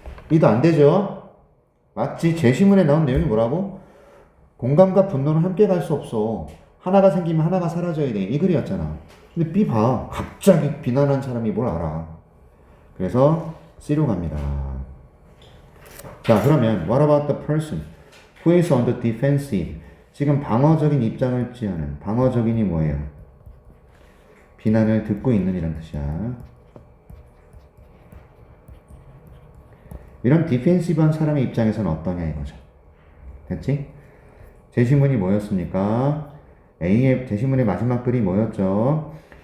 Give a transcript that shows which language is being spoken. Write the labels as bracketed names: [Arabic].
[Korean] 이도 안 되죠? 맞지? 제시문에 나온 내용이 뭐라고? 공감과 분노는 함께 갈 수 없어. 하나가 생기면 하나가 사라져야 돼. 이 글이었잖아. 근데 B 봐. 갑자기 비난한 사람이 뭘 알아. 그래서 C로 갑니다. 자, 그러면 [English] what about the person who is on the defensive? [Korean] 지금 방어적인 입장을 취하는 방어적인이 뭐예요? 비난을 듣고 있는 이란 뜻이야. 이런 디펜시브한 사람의 입장에서는 어떠냐 이거죠. 됐지? 제시문이 뭐였습니까? A의 제시문의 마지막 글이 뭐였죠?